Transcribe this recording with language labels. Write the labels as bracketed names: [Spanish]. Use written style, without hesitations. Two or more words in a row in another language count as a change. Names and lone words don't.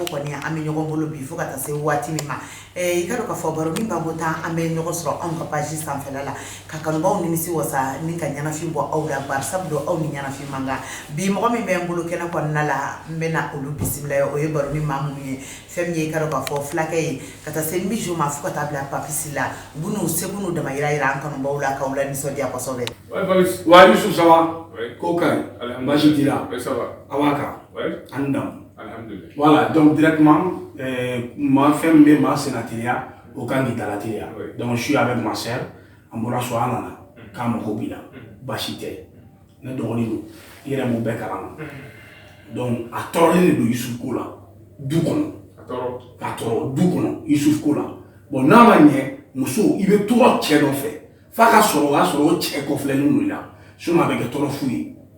[Bambara] kɔni an bɛ ɲɔgɔn bolo bi fo ka taa se waati min ma i ka dɔn ka fɔ baro min b'a bɔ tan an bɛ ɲɔgɔn sɔrɔ anw ka page sanfɛla la ka kanubaw nimisi wasa ni ka ɲanafin bɔ aw la bari sabu don aw ni ɲanafin man kan bi mɔgɔ min bɛ n bolo kɛnɛ kɔnɔna la n bɛna olu bisimila o ye baro ni maa minnu ye fɛn min ye i ka dɔn ka fɔ fulakɛ ye ka taa se Mijo ma fo ka taa bila Papisi la u b'u n'u seko n'u dama yira yira an kanubaw la k'aw la nisɔndiya kosɛbɛ. Wa Yusuf [French] ça va? [Bambara] Ko kaɲi? Basi t'i la? [French] Ça va. [Bambara] A b'a kan? An dam. Alhamdulillah. Voilà, donc directement ma fɛn min bɛ maa senna teliya o kan k'i dala teliya. [French] Donc je suis avec ma sœur [Bambara] an bɔra so an nana k'a mago b'i la basi tɛ ne dɔgɔnin don i yɛrɛ m'o bɛɛ kalama donc a tɔɔrɔlen de don Yusuf ko la du kɔnɔ k'a tɔɔrɔ du kɔnɔ Yusuf ko la bon n'a ma ɲɛ muso i bɛ tɔɔrɔ cɛ dɔ fɛ f'a ka sɔrɔ o y'a sɔrɔ o cɛ kɔfilɛlen don i la sinon a bɛ kɛ tɔɔrɔ fu ye